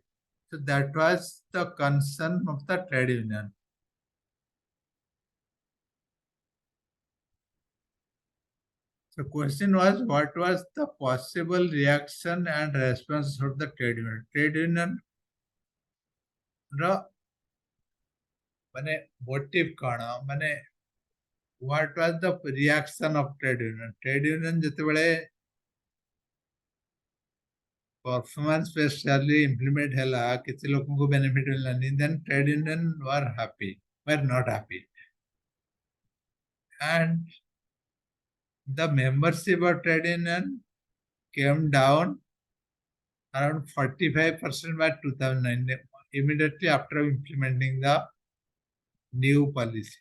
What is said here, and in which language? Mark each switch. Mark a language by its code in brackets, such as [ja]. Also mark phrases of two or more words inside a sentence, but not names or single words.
[en] So that was the concern of the trade union. The question was what was the possible reaction and response of the trade union? Trade union [or] ମାନେ motive କଣ ମାନେ [en] what was the reaction of trade union? Trade union ଯେତେବେଳେ performance based salary implement [or] ହେଲା କିଛି ଲୋକଙ୍କୁ benefit ମିଳିଲାନି, [en] then trade union were not happy, and the membership of trade union came down around 45% by 2009, immediately after implementing the new policy.